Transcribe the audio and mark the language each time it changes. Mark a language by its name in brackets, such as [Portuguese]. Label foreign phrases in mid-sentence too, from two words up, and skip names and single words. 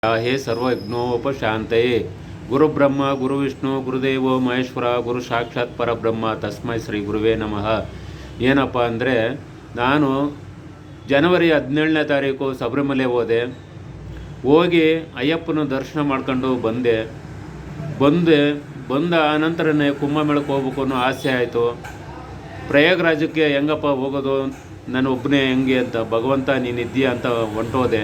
[Sanskrit] हे सर्वविघ्नोपशान्तये गुरुब्रह्म गुरुविष्णु गुरुदेवो ಮಹೇಶ್ವರ ಗುರು ಸಾಕ್ಷಾತ್ ಪರಬ್ರಹ್ಮ ತಸ್ಮೈ ಶ್ರೀ ಗುರುವೇ ನಮಃ. [Kannada] ಏನಪ್ಪ ಅಂದರೆ, ನಾನು ಜನವರಿ 17ನೇ ತಾರೀಕು ಶಬರಿಮಲೆ ಹೋಗಿ ಅಯ್ಯಪ್ಪನ ದರ್ಶನ ಮಾಡ್ಕೊಂಡು ಬಂದ ಆನಂತರನೇ ಕುಂಭಮೇಳಕ್ಕೆ ಹೋಗ್ಬೇಕು ಅನ್ನೋ ಆಸೆ ಆಯಿತು. ಪ್ರಯಾಗರಾಜಕ್ಕೆ ಹೆಂಗಪ್ಪ ಹೋಗೋದು, ನಾನು ಒಬ್ಬನೇ ಹೆಂಗೆ ಅಂತ, ಭಗವಂತ ನೀನಿದ್ದೀಯ ಅಂತ ಹೊಂಟೋದೆ.